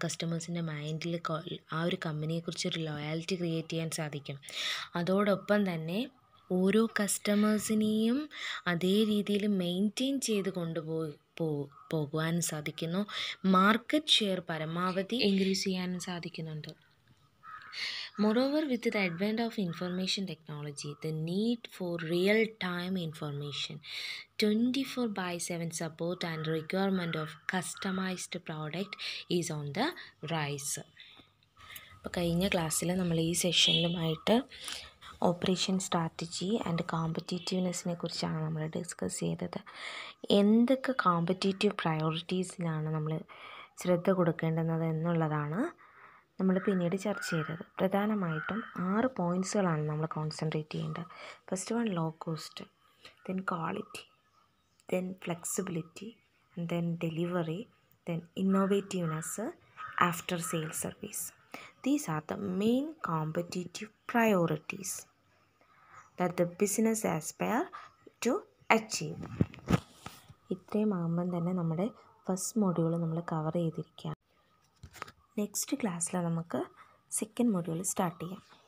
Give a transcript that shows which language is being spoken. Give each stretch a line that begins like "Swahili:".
Malayalam: കസ്റ്റമേഴ്സിൻ്റെ മൈൻഡിൽ ആ ഒരു കമ്പനിയെക്കുറിച്ചൊരു ലോയാലിറ്റി ക്രിയേറ്റ് ചെയ്യാൻ സാധിക്കും. അതോടൊപ്പം തന്നെ ഓരോ കസ്റ്റമേഴ്സിനെയും അതേ രീതിയിൽ മെയിൻറ്റെയിൻ ചെയ്ത് പോകുവാനും സാധിക്കുന്നു. മാർക്കറ്റ് ഷെയർ പരമാവധി ഇൻക്രീസ് ചെയ്യാനും സാധിക്കുന്നുണ്ട്.
English: Moreover, with the advent of information technology, the need for real-time information, 24/7 support and requirement of customized product is on the rise.
Malayalam: അപ്പോൾ കഴിഞ്ഞ ക്ലാസ്സിൽ നമ്മൾ ഈ സെഷനിലുമായിട്ട് ഓപ്പറേഷൻ സ്ട്രാറ്റജി ആൻഡ് കോമ്പറ്റീറ്റീവ്നെസ്സിനെ കുറിച്ചാണ് നമ്മൾ ഡിസ്കസ് ചെയ്തത്. എന്തൊക്കെ കോമ്പറ്റീറ്റീവ് പ്രയോറിറ്റീസിലാണ് നമ്മൾ ശ്രദ്ധ കൊടുക്കേണ്ടുന്നത് എന്നുള്ളതാണ് നമ്മൾ പിന്നീട് ചർച്ച ചെയ്തത്. പ്രധാനമായിട്ടും 6 പോയിൻറ്റ്സുകളാണ് നമ്മൾ കോൺസെൻട്രേറ്റ് ചെയ്യേണ്ടത്. First one low cost, then quality, then flexibility, then delivery, then ഇന്നോവേറ്റീവ്നെസ്, after sale service.
English: These are the main competitive priorities that the business aspire to achieve.
Malayalam: ഇത്രയും ആകുമ്പം തന്നെ നമ്മുടെ ഫസ്റ്റ് മൊഡ്യൂൾ നമ്മൾ കവർ ചെയ്തിരിക്കുകയാണ്. നെക്സ്റ്റ് ക്ലാസ്സിൽ നമുക്ക് second module start ചെയ്യാം.